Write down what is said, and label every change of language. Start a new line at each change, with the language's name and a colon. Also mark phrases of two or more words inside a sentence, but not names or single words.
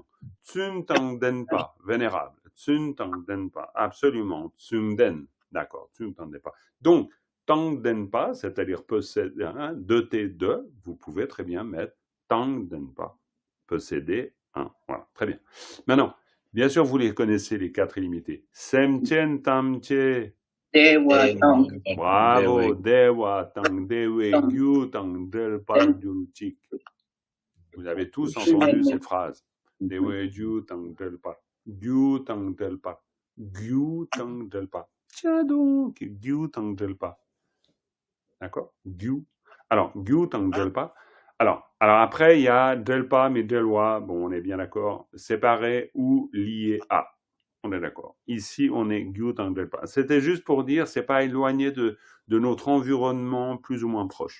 Tibetan: བཙུན་དང་ལྡན་པ, vénérable. བཙུན་དང་ལྡན་པ,
French: absolument.
Tibetan: བཙུན་ལྡན, d'accord, བཙུན་དང་ལྡན་པ. Donc, དང་ལྡན་པ,
French: c'est-à-dire posséder, hein, 2T2, vous pouvez très bien mettre
Tibetan: དང་ལྡན་པ,
French: posséder 1. Voilà, très bien. Maintenant, bien sûr, vous les connaissez, les 4 illimités.
Tibetan: སེམས་ཅན་ཐམས་ཅད. བདེ་བ་དང. Bravo, བདེ་བ་དང་བདེ་བའི་རྒྱུ་དང་ལྡན་པ་གྱུར་ཅིག.
French: Vous avez tous entendu cette phrase.
Tibetan: བདེ་བའི་རྒྱུ་དང་ལྡན་པ། རྒྱུ་དང་ལྡན་པ. རྒྱུ་དང་ལྡན་པ.
French: Tiens donc,
Tibetan: རྒྱུ་དང་ལྡན་པ.
French: D'accord? Gyu. Alors,
Tibetan: རྒྱུ་དང་ལྡན་པ.
French: Alors après, il y a Delpa, mais Delwa, bon, on est bien d'accord, séparé ou lié à. On est d'accord. Ici, on est
Tibetan: རྒྱུ་དང་ལྡན་པ.
French: C'était juste pour dire, c'est pas éloigné de notre environnement plus ou moins proche.